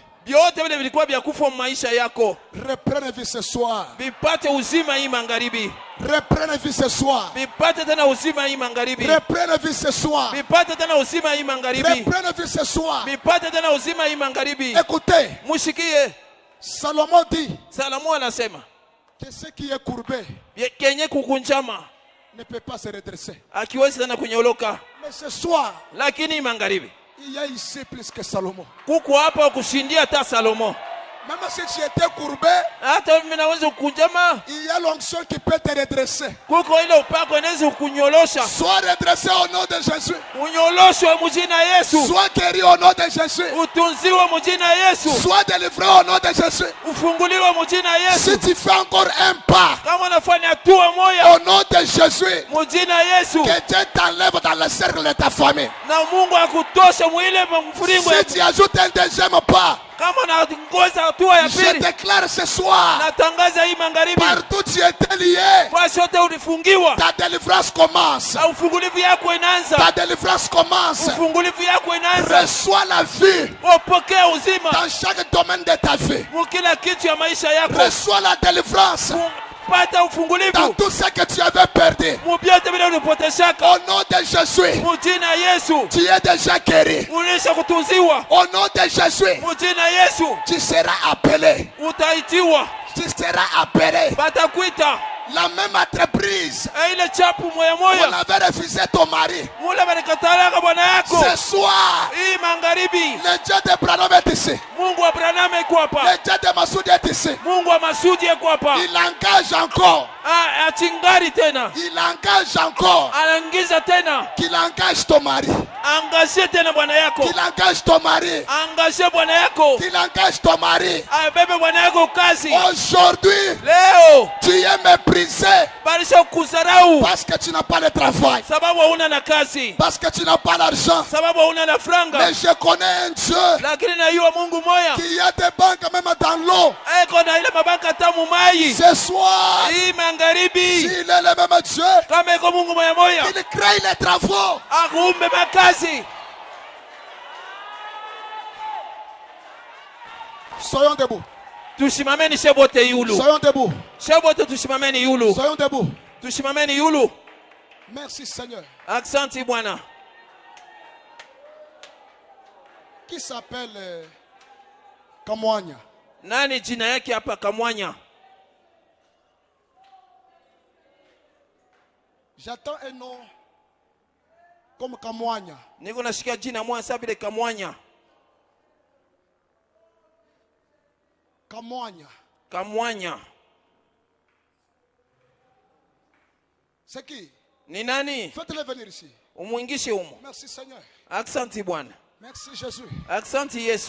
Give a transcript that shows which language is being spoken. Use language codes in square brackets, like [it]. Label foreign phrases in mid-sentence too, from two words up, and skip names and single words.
[sw] Vyote vile vilikuwa vya kufa maisha yako [fr] reprennent vie ce soir. [sw] vipate uzima hii magharibi. [fr] Reprennent vie ce soir. [sw] Vipate tena uzima hii magharibi. [fr] Reprennent vie ce soir. [sw] Vipate tena uzima hii magharibi. [fr] Reprennent vie ce soir. [sw] Vipate tena uzima hii magharibi. [fr] Écoutez, [sw] Mushikie. [fr] Salomon dit [sw] Salomo anasema [fr] que ce qui est courbé [sw] kenye kukunjama [fr] ne peut pas se redresser. [sw] akiwezi tena kunyoloka. [fr] Mais ce soir, [sw] Lakini hii magharibi [fr] il y a ici plus que Salomon. [sw] kuko hapa kushindia hata Salomo. [fr] Même si tu étais courbé, [sw] Hata mimi naweza kukunjama. [fr] il y a l'onction qui peut te redresser. [sw] Kuko ile upako inaweza kunyolosha. [fr] Sois redressé au nom de Jésus. [sw] Unyoloshwe mjina Yesu. [fr] Sois guéri au nom de Jésus. [sw] Utunziwe mjina Yesu. [fr] Sois délivré au nom de Jésus. [sw] Ufunguliwe mjina Yesu. [fr] Si tu fais encore un pas [sw] Kama unafanya hatua moja [fr] au nom de Jésus, [sw] mjina Yesu, [fr] que Dieu t'enlève dans le cercle de ta famille. [sw] na Mungu akutoshe mwile mfuringo. [fr] Si tu ajoutes un deuxième pas, [sw] Kama naongoza hatua ya [fr] je [sw] pili, [fr] déclare ce soir, [sw] natangaza hii magharibi, [fr] partout tu étais lié, [sw] kwa sote ulifungiwa, [fr] ta délivrance commence. [sw] na ufungulivu yako inaanza. [fr] Ta délivrance commence. [sw] Ufungulivu yako inaanza. [fr] Reçois la vie [sw] Upokee uzima [fr] dans chaque domaine de ta vie. [sw] mukila kitu ya maisha yako. [fr] Reçois la délivrance [sw] Pata ufungulivu [fr] dans tout ce que tu avais perdu. [sw] mubyote vile ulipoteshaka. [fr] Au nom de Jésus, [sw] Mjina Yesu [fr] tu es déjà guéri. [sw] ulisha kutunziwa. [fr] Au nom de Jésus, [sw] Mjina Yesu [fr] tu seras appelé. [sw] utaitiwa. [fr] Tu seras appelé. [sw] Batakwita [fr] La même entreprise [sw] ile chapu moya [fr] qu'on [sw] moya [fr] avait refusé ton mari. [sw] mule balikatalaka bwana yako. [fr] Ce soir, [sw] Hii magharibi [fr] le Dieu de Branham est ici. [sw] Mungu wa Branham iko hapa. [fr] Le Dieu de Massoudi est ici. [sw] Mungu wa Masudi iko hapa. [fr] Il engage encore. [sw] Achingari tena, [fr] Il engage encore. [sw] anaingiza tena. [fr] Qu'il engage ton mari. [sw] Angazie tena bwana yako. [fr] Qu'il engage ton mari. [sw] Angazie bwana yako. [fr] Qu'il engage ton mari. [sw] Abebe bwana yako kazi. [fr] Aujourd'hui, [sw] Leo [fr] tu es méprisé [sw] balisha kuzarau [fr] parce que tu n'as pas le travail. [sw] sababu hauna na kazi, [fr] Parce que tu n'as pas l'argent. [sw] sababu hauna na franga. [fr] Mais je connais un Dieu [sw] Lakini najua Mungu moya [fr] qui a des banques même dans l'eau. [sw] eko na ile mabanka tamu mai. [fr] Ce soir, [sw] Hii magharibi [fr] s'il est le même Dieu, [sw] kama iko Mungu moya moya [fr] il crée les travaux. [sw] akuumbe makazi. [fr] Soyons debout. [sw] Tusimameni shebote yulu. [fr] Soyons debout. [sw] Shebote tusimameni yulu. [fr] Soyons debout. [sw] Tusimameni yulu. [fr] Merci Seigneur. [sw] Aksanti Bwana. [fr] Qui s'appelle Kamwanya? [sw] Nani jina yake hapa Kamwanya? [fr] J'attends un nom comme Kamwanya. [sw] Niko nasikia jina moja sawa vile Kamwanya. Kamwanya. Kamwanya. [fr] C'est qui? [sw] Ni nani? [fr] Faites-le venir ici. [sw] Umuingishe humo. [fr] Merci Seigneur. [sw] Aksanti Bwana. [fr] Merci Jésus. [sw] Aksanti Yesu.